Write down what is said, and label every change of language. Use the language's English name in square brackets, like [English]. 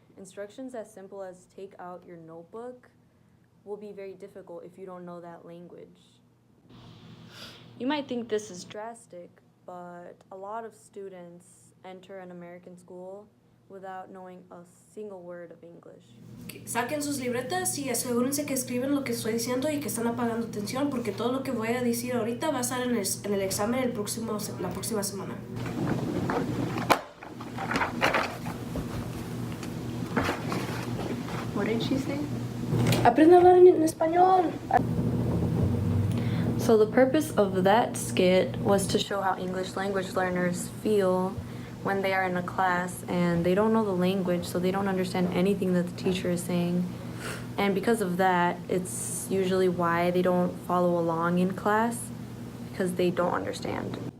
[English] Instructions as simple as take out your notebook will be very difficult if you don't know that language. You might think this is drastic, but a lot of students enter an American school without knowing a single word of English. [Spanish] Saquen sus libretas y asegúrense que escriben lo que estoy diciendo y que están apagando atención porque todo lo que voy a decir ahorita va a estar en el examen la próxima semana. [English] What did she say? [Spanish] Aprenda a hablar en español. [English] So the purpose of that skit was to show how English language learners feel when they are in a class and they don't know the language, so they don't understand anything that the teacher is saying. And because of that, it's usually why they don't follow along in class, because they don't understand.